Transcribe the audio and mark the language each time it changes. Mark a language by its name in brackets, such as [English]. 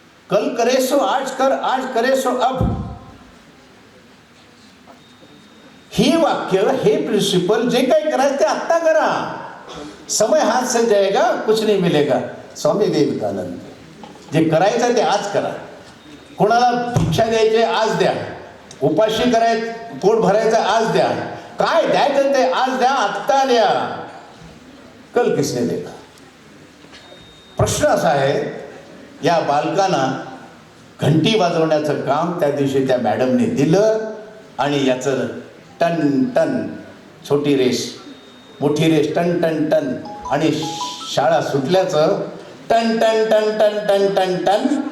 [Hindi] कल करे सो आज कर, आज करे सो अब. [Marathi] ही वाक्य, हे प्रिन्सिपल, जे काही करायचं ते आत्ता करा. [Hindi] समय हाथ से जाएगा कुछ नहीं मिलेगा. [Marathi] स्वामी विवेकानंद. जे करायचं ते आज करा. कोणाला भिक्षा द्यायचे आज द्या, उपाशी करायचं, पोट भरायचं आज द्या, काय द्यायचं ते आज द्या, आत्ता द्या. [Hindi] कल किसने देगा. [Marathi] प्रश्न असा आहे, या बालकांना घंटी वाजवण्याचं काम त्या दिवशी त्या मॅडमने दिलं आणि याचं टन टन, छोटी रेस मोठी रेस, टन टन टन, आणि शाळा सुटल्याचं ton ton ton ton ton ton ton.